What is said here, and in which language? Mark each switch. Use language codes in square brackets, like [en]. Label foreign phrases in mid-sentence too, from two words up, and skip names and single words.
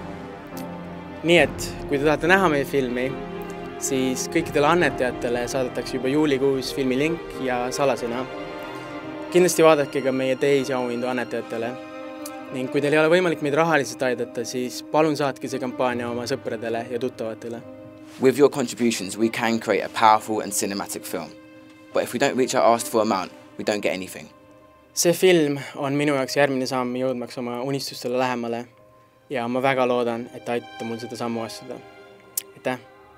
[et] Nii et, kui te tahate näha meie filmi, siis kõikidele annetajatele saadetakse juba juulikuus filmi link ja salasõna. Kindlasti vaadake ka meie teisi auhindu annetajatele. Ning kui teil ei ole võimalik meid rahaliselt aidata, siis palun saatke see kampaania oma sõpradele ja tuttavatele. [en] With your contributions, we can create a powerful and cinematic film. But if we don't reach our asked for amount, we don't get anything. [et] See film on minu jaoks järgmine samm jõudmaks oma unistustele lähemale ja ma väga loodan, et aitate mul seda sammu astuda. Aitäh!